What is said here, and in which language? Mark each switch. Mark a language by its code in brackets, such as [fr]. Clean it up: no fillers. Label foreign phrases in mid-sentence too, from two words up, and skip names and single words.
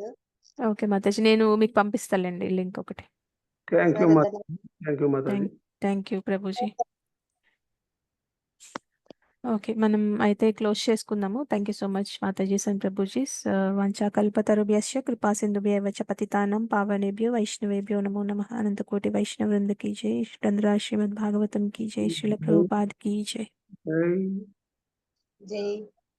[te] ఓకే మాతాజీ, నేను మీకు పంపిస్తాలేండి లింక్ ఒకటి. [en] thank you Mataji. thank you Prabhuji. [te] ఓకే, మనం అయితే క్లోజ్ చేసుకుందాము. [en] thank you so much Matajis and Prabhujis. [sa] వంచాకల్పతరుభ్యశ్చ కృపా సింధుభ్యవ చ పతితానాం పావనేభ్యో వైష్ణవేభ్యో నమో నమః. అనంతకోటి వైష్ణవ వృంద [hi] की जय. श्रीधर श्रीमद् भागवतम की जय. श्रील प्रभुपाद की जय. జై